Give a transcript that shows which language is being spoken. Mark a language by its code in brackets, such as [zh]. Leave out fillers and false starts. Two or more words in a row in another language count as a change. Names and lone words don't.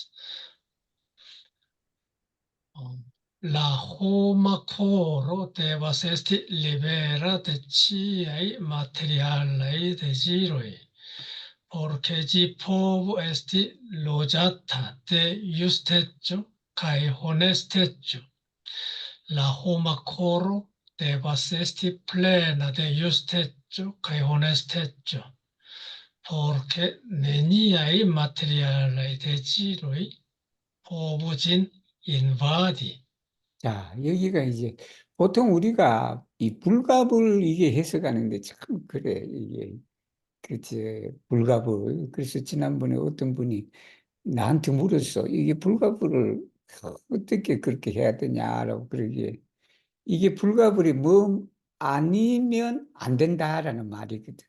[eo] La homa koro devas esti libera de ĉiaj materialaj deziroj, por ke ĝi povu esti loĝata de justeco kaj honesteco. La homa koro devas esti plena de justeco kaj honesteco, por ke neniaj materialaj deziroj povu ĝin invadi. [ko] 자, 여기가 이제 보통 우리가 이 불갑을 이게 해석하는데 참 그래 이게 그제 불갑을 그래서 지난번에 어떤 분이 나한테 물었어. 이게 불가불을 어떻게 그렇게 해야 되냐라고 그러기에 이게 불가불이 뭐 아니면 안 된다라는 말이거든.